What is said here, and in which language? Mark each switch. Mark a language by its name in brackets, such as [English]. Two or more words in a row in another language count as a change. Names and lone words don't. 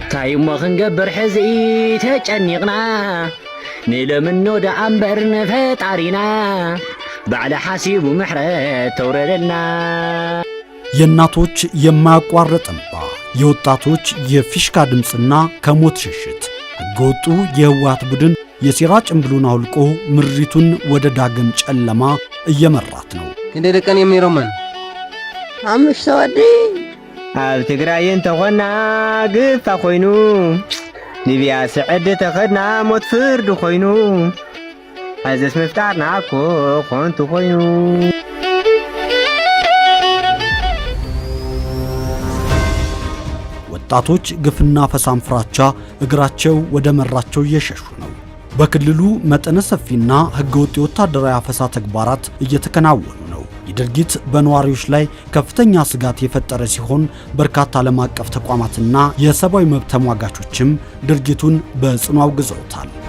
[Tigrinya] ታይሞ ክንገብር ሕዚ ተጨኒቕና ንለምኖ ደኣምበር ንፈጣሪና ባዕለ ሓሲቡ ምሕረት ተውረደልና። [Amharic] የእናቶች የማያቋርጥ እንባ፣ የወጣቶች የፊሽካ ድምፅና ከሞት ሽሽት ሕገወጡ የህወሓት ቡድን የሴራ ጭምብሉን አውልቆ ምድሪቱን ወደ ዳግም ጨለማ እየመራት ነው። እንደ ደቀን የሚሮመን [Tigrinya] አምስት ወዲ ኣብ ትግራይ እንተኾና ግፋ ኮይኑ ሊብያ ስዕድ ተኸድና ሞት ፍርድ ኮይኑ ኣዘስ ምፍጣርና እኮ ኾንቱ ኮይኑ [Amharic] ወጣቶች ግፍና ፈሳም ፍራቻ እግራቸው ወደ መራቸው እየሸሹ ነው። በክልሉ መጠነ ሰፊና ህገወጥ ወታደራዊ አፈሳ ተግባራት እየተከናወኑ ነው። የድርጊት በነዋሪዎች ላይ ከፍተኛ ስጋት የፈጠረ ሲሆን በርካታ ዓለም አቀፍ ተቋማትና የሰብአዊ መብት ተሟጋቾችም ድርጊቱን በጽኑ አውግዘውታል።